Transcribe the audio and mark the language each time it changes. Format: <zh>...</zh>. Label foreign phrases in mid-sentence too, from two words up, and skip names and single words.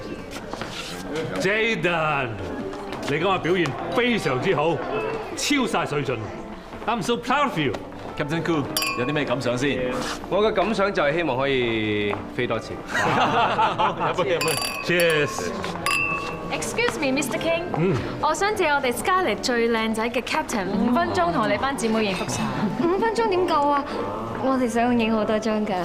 <yue>Jaden，你今日表現非常之好，超晒水準。</yue> <en>I'm so proud of you。</en> <yue>Captain Cool 有啲咩感想先？我嘅感想就係希望可以飛多次。飲杯 ，Cheers！</yue> <en>Excuse me, Mr. King。</en> <yue>我想借我哋 Scarlett 最靚仔嘅 Captain 5分鐘同我哋班姊妹影幅相。 5分鐘點夠啊？我哋想影好多張㗎。</yue>